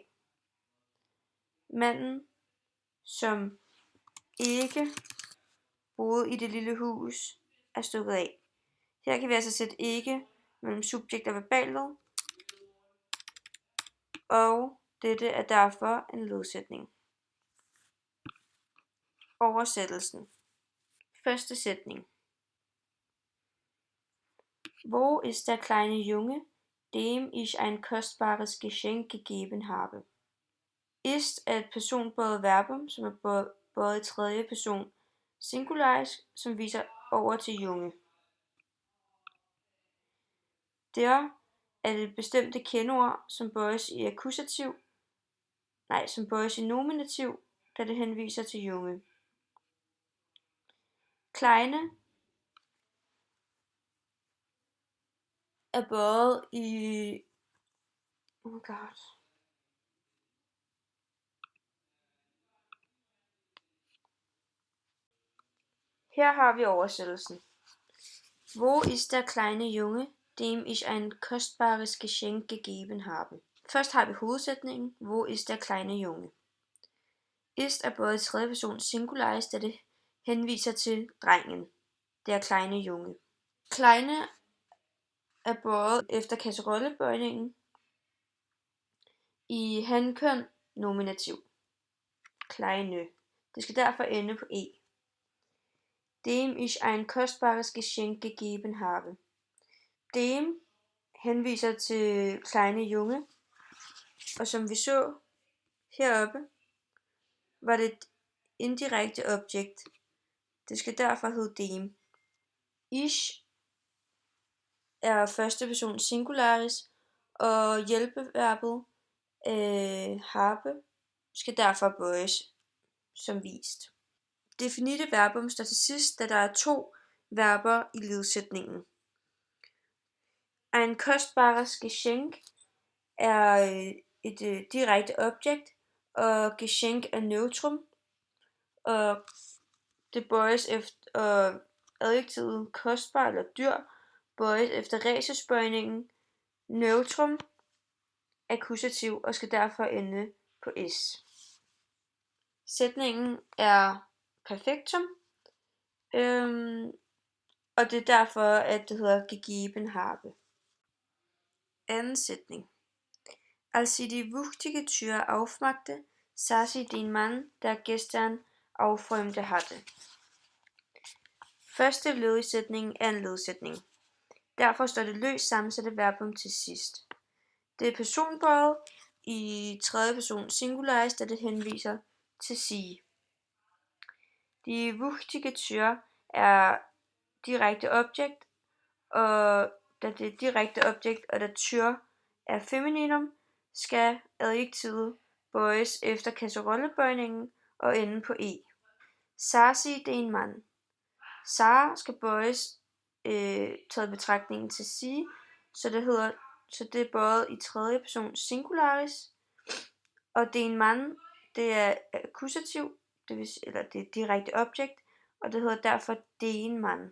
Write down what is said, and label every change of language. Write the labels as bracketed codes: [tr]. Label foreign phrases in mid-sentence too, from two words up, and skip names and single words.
[da] Manden, som ikke boede i det lille hus, er stukket af. Her kan vi altså sætte ikke mellem subjekt og verbalet. Og dette er derfor en ledsætning. Oversættelsen. Første sætning. [de] Wo ist der kleine Junge, dem ich ein kostbares Geschenk gegeben habe? [da] Ist er et personbåret verbum, som er båret i tredje person singularis, som viser over til junge. Der er det bestemte kendeord, som bøjes i akkusativ, som bøjes i nominativ, da det henviser til junge. Kleine er bøjet i Her har vi oversættelsen. [de] Wo ist der kleine Junge, dem ich ein kostbares Geschenk gegeben habe? [da] Først har vi hovedsætningen. [de] Wo ist der kleine Junge? [da] Ist er både i tredje person singularis, da det henviser til drengen. Det er [de] kleine Junge. [da] Kleine er båret efter kasserollebøjningen i hankøn nominativ. Kleine. Det skal derfor ende på e. [de] Dem ich ein kostbares Geschenk gegeben habe. [da] Dem henviser til [de] kleine junge, [da] og som vi så heroppe, var det et indirekte objekt. Det skal derfor hedde dem. Ich er første person singularis, og hjælpeverbet habe skal derfor bøjes som vist. Det finite verbum står til sidst, da der er 2 verber i ledsætningen. [de] Ein kostbares Geschenk [da] er et direkte objekt, og Geschenk er neutrum, og det bøjes efter adjektivet kostbar eller dyr, bøjes efter rhesusbøjningen. Neutrum akkusativ og skal derfor ende på s. Sætningen er perfektum, og det er derfor, at det hedder [de] gegeben habe. [da] Anden sætning. [de] Als sie die wuchtige Tür aufmachte, sah sie den Mann, der gestern aufräumte hatte. [da] Første led i sætningen er en ledsætning. Derfor står det løst sammensatte verbum til sidst. Det er personbøjet i tredje person singularis, da det henviser til sie. [de] Die wuchtige Tür [da] er direkte objekt, og da det er direkte objekt, og da Tür er femininum, skal adjektivet bøjes efter kasserollebøjningen og ende på e. [de] Sah sie den Mann. [da] Sah skal bøjes taget betragtningen til sie, så det er bøjet i tredje person singularis, og [de] den Mann, [da] det er akkusativ, eller det er direkte objekt, og det hedder derfor [de] den Mann.